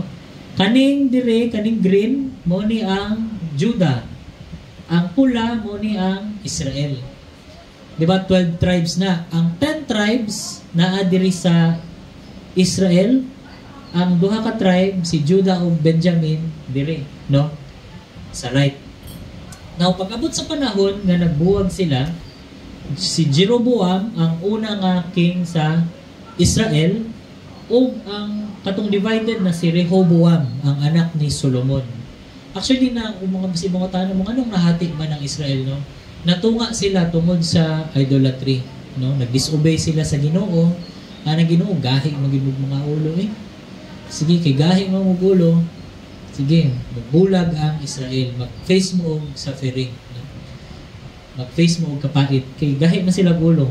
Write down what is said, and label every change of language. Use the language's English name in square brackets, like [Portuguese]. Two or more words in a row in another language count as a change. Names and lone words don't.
[Cebuano] Kaning green mo ni ang Judah. Ang pula mo ni ang Israel. Di ba 12 tribes na? Ang 10 tribes naa diri sa Israel. Ang duha ka tribe si Judah o Benjamin diri, no? Sa right. Now pag abot sa panahon nga nagbuwag sila, si Jeroboam ang una nga king sa Israel o ang katong divided na si Rehoboam ang anak ni Solomon. Actually na mga tanong anong nahati man ang Israel, no? Natunga sila tungod sa idolatry, no? Nag-disobey sila sa Ginoo. Ang Ginoo gahi magibog mga ulo Sige kay gahi mo ulo. Sige, magbulag ang Israel. Mag-face mo og suffering, no? Mag-face mo og kapait kay gahi man sila ulo.